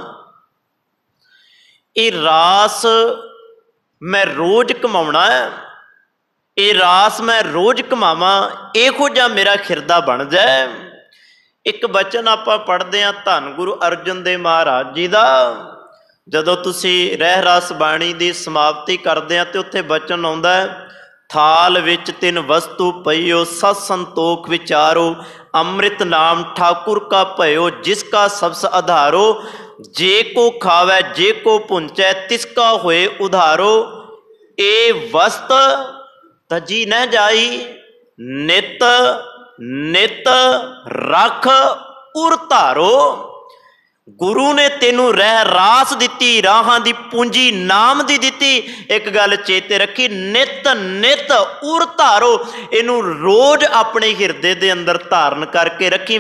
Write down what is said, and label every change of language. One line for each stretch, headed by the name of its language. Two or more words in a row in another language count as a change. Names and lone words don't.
Punjabi: ਇਹ ਰਾਸ ਮੈਂ ਰੋਜ਼ ਕਮਾਉਣਾ ਹੈ, ਇਹ ਰਾਸ ਮੈਂ ਰੋਜ਼ ਕਮਾਵਾਂ, ਇਹੋ ਜਿਹਾ ਮੇਰਾ ਖਿਰਦਾ ਬਣ ਜਾਏ। ਇੱਕ ਬਚਨ ਆਪਾਂ ਪੜ੍ਹਦੇ ਹਾਂ ਧੰਨ ਗੁਰੂ ਅਰਜਨ ਦੇਵ ਮਹਾਰਾਜ ਜੀ ਦਾ। ਜਦੋਂ ਤੁਸੀਂ ਰਹ ਰਾਸ ਬਾਣੀ ਦੀ ਸਮਾਪਤੀ ਕਰਦੇ ਹਾਂ ਤੇ ਉੱਥੇ ਬਚਨ ਆਉਂਦਾ ਹੈ, ਥਾਲ ਵਿਚ ਤਿਨ ਵਸਤੁ ਪਈਓ ਸਤ ਸੰਤੋਖ ਵਿਚਾਰੋ, ਅੰਮ੍ਰਿਤ ਨਾਮ ਠਾਕੁਰ ਕਾ ਭਇਓ ਜਿਸਕਾ ਸਬਸ ਅਧਾਰੋ, ਜੇ ਕੋ ਖਾਵੈ ਜੇ ਕੋ ਪੁੰਚੈ ਤਿਸਕਾ ਹੋਏ ਉਧਾਰੋ। ਏ ਵਸਤ ਤਜੀ ਨ ਜਾਈ, ਨਿਤ ਨਿਤ ਰਖ ਉਰ ਧਾਰੋ। ਗੁਰੂ ਨੇ ਤੈਨੂੰ ਰਹ ਰਾਸ ਦਿੱਤੀ, ਰਾਹਾਂ ਦੀ ਪੂੰਜੀ ਨਾਮ ਦੀ ਦਿੱਤੀ। ਇੱਕ ਗੱਲ ਚੇਤੇ ਰੱਖੀਂ, ਨਿਤ ਨਿਤ ਉਰ ਧਾਰੋ। ਇਹਨੂੰ ਰੋਜ਼ ਆਪਣੇ ਹਿਰਦੇ ਦੇ ਅੰਦਰ ਧਾਰਨ ਕਰਕੇ ਰੱਖੀਂ।